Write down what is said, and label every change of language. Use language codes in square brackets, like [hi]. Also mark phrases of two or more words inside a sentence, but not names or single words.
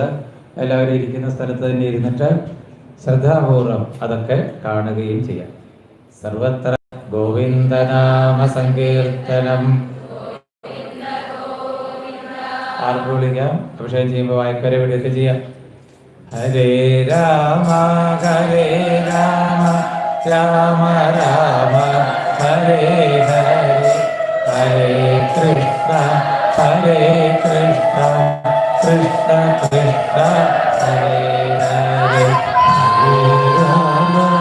[ml] എല്ലാവരും ഇരിക്കുന്ന സ്ഥലത്ത് തന്നെ ഇരുന്നിട്ട് ശ്രദ്ധാപൂർവം അതൊക്കെ കാണുകയും ചെയ്യാം. സർവത്ര ഗോവിന്ദനാമ സങ്കീർത്തനം. ആർക്കും വിളിക്കാം. അഭിഷേകം ചെയ്യുമ്പോൾ വായ്ക്കര വിളിയൊക്കെ ചെയ്യാം. [sa] ഹരേ രാമ ഹരേ രാമ രാമ രാമ ഹരേ ഹരേ ഹരേ കൃഷ്ണ ഹരേ കൃഷ്ണ കൃഷ്ണ കൃഷ്ണ ഹരേ ഹരേ ഹരേ രാമ